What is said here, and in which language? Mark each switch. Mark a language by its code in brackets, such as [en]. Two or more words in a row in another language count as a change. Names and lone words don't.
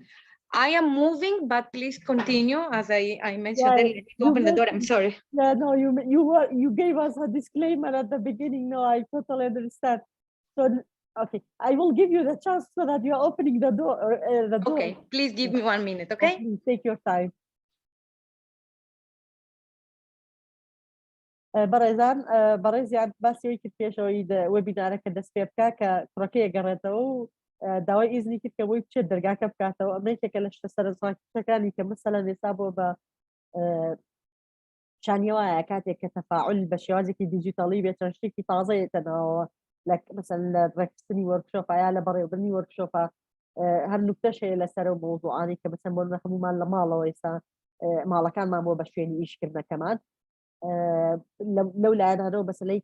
[en] I am moving, but please continue. As I mentioned, earlier, open the door. I'm sorry. Yeah, no, you gave us a disclaimer at the beginning. No, I totally understand. So, okay, I will give you the chance so that you're opening the door. Okay, please give me 1 minute, okay? Please take your time. [ckb] بەڕێزیان باسیەوەی کرد پێشەوەی وەبینارەکە دەست پێ بکە کە کوڕەکەی گەڕێتەوە و داوای ئیزنی کرد کە بۆی بچێت دەرگاکە بکاتەوە. ئەمەیەکێکە لە شتە سەرنجڕاکێشەکانی کە مەسەلەن ئێستا بۆ بە شانیەوەیە کاتێک کە تەفاعل بە شێوازێکی دیجیتاڵی بێت چەند شتێکی تازەیەتەنەوە مەسەن لە ڕێکخستنی وەرکشۆپە یا لە بەڕێوەبردننی وەرکشۆپە هەر نوکتەش هەیە لەسەر و مۆزوعانی کە بەچەند بۆ هەمومان لە ماڵەوە ئێستا ماڵەکانمان بۆ بە شوێنی ئیشکردنەکەمان لەو لایەنانەوە بەسەلەی